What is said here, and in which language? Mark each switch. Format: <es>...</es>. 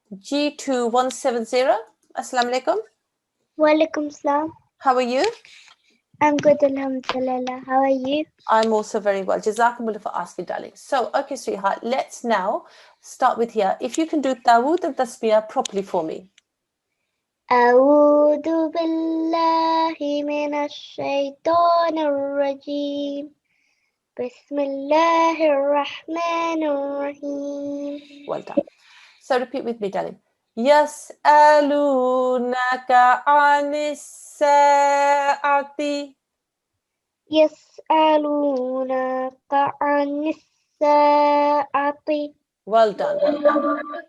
<en>G2170. Assalamu alaikum. Walaikum salam. How are you? I'm good, alhamdulillah. How are you? I'm also very well. Jazakumullah for asking, darling. So, okay, sweetheart, let's now start with here. If you can do Dawood and Tasbih properly for me.</en> <ar>أعوذ بالله من الشيطان الرجيم بسم الله الرحمن الرحيم.</ar> <en>Well done. So repeat with me, darling.</en> <ar>Yas'alunaka anis sa'ati. يسألونك عن الساعة.</ar> <en>Well done. Well done.</en>